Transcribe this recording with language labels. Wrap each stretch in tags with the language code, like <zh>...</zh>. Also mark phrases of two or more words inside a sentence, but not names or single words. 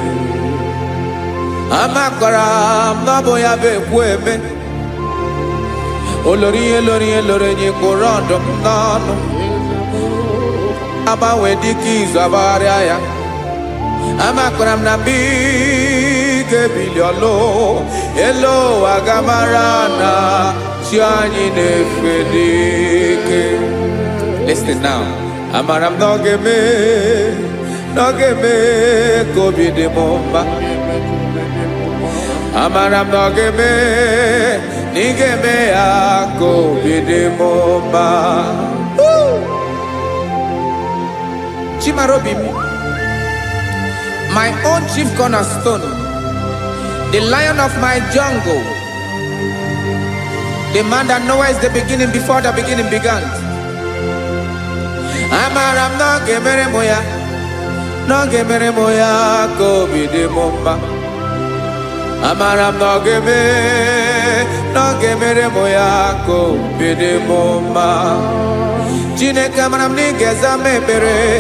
<ig>amakwara m na ọ bụ ya bụ ekwu eme olori ihe lori enyi kwụrụ ọdụm n'ọnụ agbanwe dịka izu agbagharịa ya amakwara m na mgbe ị ga-ebili ọlụ elu aga mara na chi anyị na-efe n'ike</ig> <en>listen now</en> <ig>amara m na ọ ga-eme ka obi dị m mma amara m na ọ ga-eme na ị ga-eme ya ka obi dị m mma chimara obi m</ig> <en>my own chief cornerstone the lion of my jungle the man that knows the beginning before the beginning began</en> <ig>amara m na ọ ga-emere m ya ka obi dị m mma amara m na ọ ga-emere m ya ka obi dị m mma Chineke amara m na ị ga-aza m ekpere</ig>